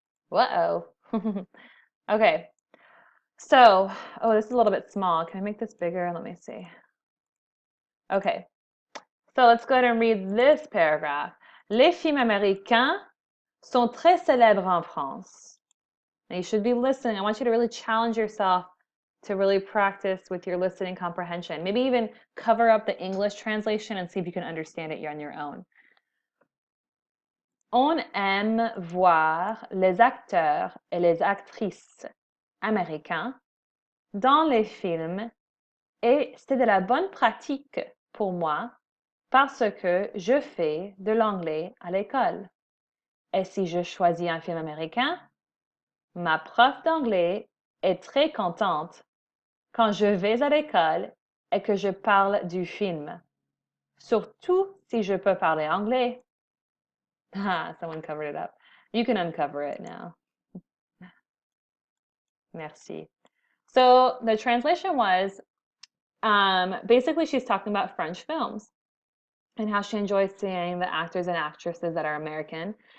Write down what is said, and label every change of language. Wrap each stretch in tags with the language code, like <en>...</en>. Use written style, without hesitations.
<en>Uh-oh. Okay. So, oh, this is a little bit small. Can I make this bigger? Let me see. Okay. So let's go ahead and read this paragraph.</en> <fr>Les films américains sont très célèbres en France.</fr> <en>Now you should be listening. I want you to really challenge yourself to really practice with your listening comprehension. Maybe even cover up the English translation and see if you can understand it on your own.</en> <fr>On aime voir les acteurs et les actrices américains dans les films et c'est de la bonne pratique pour moi parce que je fais de l'anglais à l'école. Et si je choisis un film américain, ma prof d'anglais est très contente quand je vais à l'école et que je parle du film. Surtout si je peux parler anglais.</fr> <en>Ah, someone covered it up. You can uncover it now. Merci. So the translation was basically she's talking about French films and how she enjoys seeing the actors and actresses that are American.</en>